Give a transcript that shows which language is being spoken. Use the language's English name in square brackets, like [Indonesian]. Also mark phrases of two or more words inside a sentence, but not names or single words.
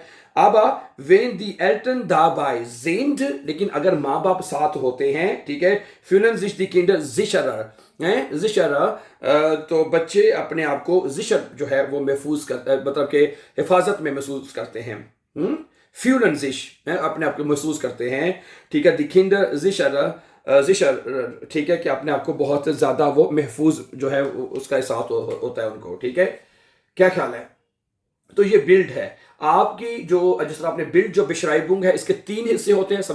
[German] अब wenn die Eltern dabei sind, [Urdu] لیکن اگر ماں باپ ساتھ ہوتے ہیں، ٹھیک ہے, [German] fühlen sich die Kinder sicherer, [Urdu] تو بچے اپنے آپ کو जिशर جو ہے وہ محفوظ کر مطلب کے حفاظت میں محسوس کرتے ہیں। [German] fühlen sich [Urdu] اپنے آپ کو محسوس کرتے ہیں، ٹھیک ہے, [German] die Kinder sicher, [Urdu] ٹھیک ہے، کہ اپنے آپ کو بہت زیادہ وہ محفوظ جو ہے اسکا احساس ہوتا ہے انکو، ٹھیک ہے. کیا خیال ہے? تو یہ बिल्ड ہے آپکی، جو جس طرح آپنے बिल्ड جو बिशराइबुंग ہے اسکے 3 حصے ہوتے ہیں।